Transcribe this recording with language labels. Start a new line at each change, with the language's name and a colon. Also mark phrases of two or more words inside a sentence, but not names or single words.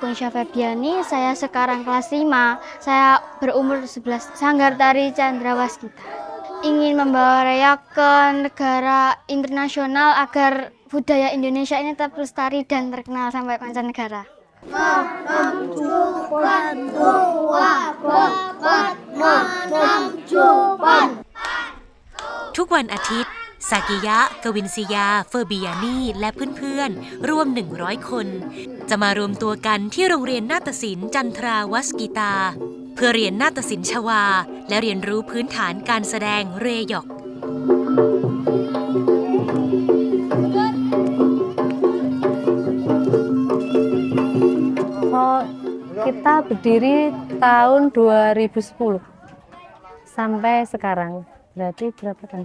Indonesian: Gunsya Febiani, saya sekarang kelas 5, saya berumur 11, Sanggar Tari Candrawaskita. Ingin membawa reog ke negara internasional agar budaya Indonesia ini tetap lestari dan terkenal sampai mancanegara.
Thai: ทุกวันอาทิตย์ซากิยะ กวินซิยา เฟอร์บิยานีและเพื่อนๆรวม 100 คน จะมารวมตัวกันที่โรงเรียนนาฏศิลป์จันทราวัสกิตา เพื่อเรียนนาฏศิลป์ชวา และเรียนรู้พื้นฐานการแสดงเรยอก
Indonesian: Kita berdiri tahun 2010 sampai sekarang, berarti berapa tahun?